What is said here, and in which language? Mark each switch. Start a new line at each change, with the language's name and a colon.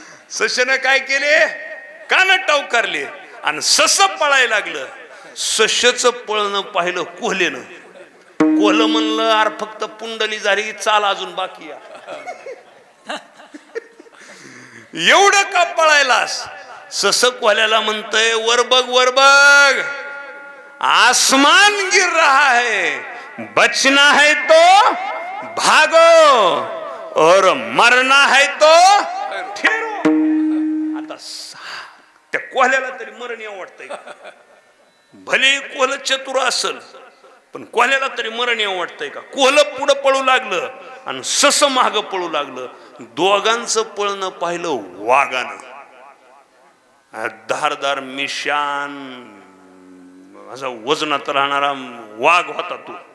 Marathi: सशेनं काय केले, कान टवकारले आणि सस पळायला लागलं. सश्याचं पळणं पाहिलं कोल्हेनं. कोल्ह म्हणलं, अरे फक्त पुंडली झाली, चाल अजून बाकी आहे. एवढं का पळायलास. सस कोल्ह्याला म्हणतंय, वर बघ
Hindi: वर बघ, आसमान गिर रहा है, बचना है तो भागो और मरना है तो ठेरो.
Marathi: आता त्या कोल्ह्याला तरी मरण येऊ वाटतंय. भले कोल्ह चतुर असल, पण कोल्ह्याला तरी मरण येऊ वाटतंय का. कोल्ह पुढं पळू लागलं आणि सस माग पळू लागलं. दोघांचं पळणं पाहिलं वाघानं. धारदार मिशान असा वजनात राहणारा वाघ होता तो.